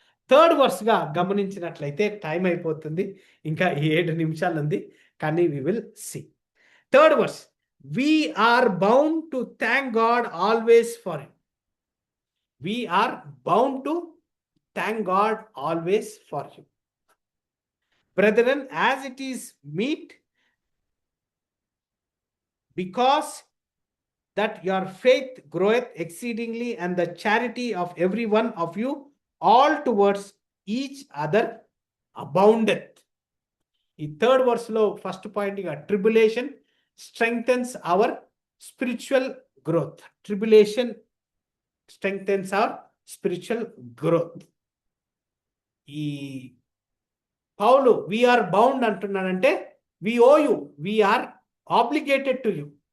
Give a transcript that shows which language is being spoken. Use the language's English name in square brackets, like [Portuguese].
[Telugu] Third వర్స్గా గమనించినట్లయితే time అయిపోతుంది, ఇంకా 7 నిమిషాలు ఉంది, కానీ [English] We will see. Third verse, we are bound to thank God always for him. We are bound to thank God always for him. Brethren, as it is meet, because that your faith groweth exceedingly, and the charity of every one of you all towards each other aboundeth. [Telugu] ఈ third వర్స్లో first పాయింట్గా tribulation [English] strengthens our spiritual growth. Tribulation strengthens our spiritual growth. [Telugu] ఈ పౌలు [English] we are bound [Telugu] అంటున్నాడంటే [English] We owe you, we are obligated to you.